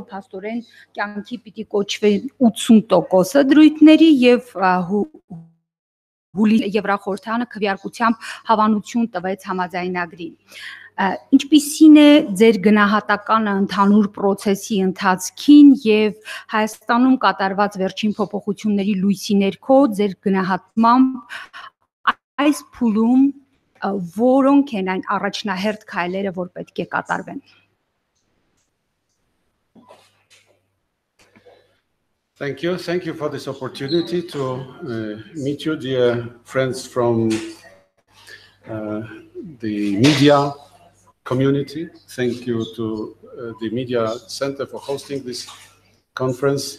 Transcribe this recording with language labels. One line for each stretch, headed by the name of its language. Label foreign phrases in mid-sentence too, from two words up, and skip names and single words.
Armenian: փաստորեն կյանքի պիտի կոչվեն 80%-ը դրույթների եւ հուլիսի Եվրախորհրդանը քվեարկությամբ հավանություն տվեց համաձայնագրին։ Ինչպիսին է ձեր գնահատականը ընդհանուր process-ի ընթացքին եւ Հայաստանում կատարված վերջին փոփոխությունների լույսի ներքո ձեր գնահատմամբ այս փուլում որոնք են այն առաջնահերթ քայլերը, որ պետք է կատարվեն։
English: Thank you for this opportunity to meet you, dear friends from the media community. Thank you to the Media Center for hosting this conference.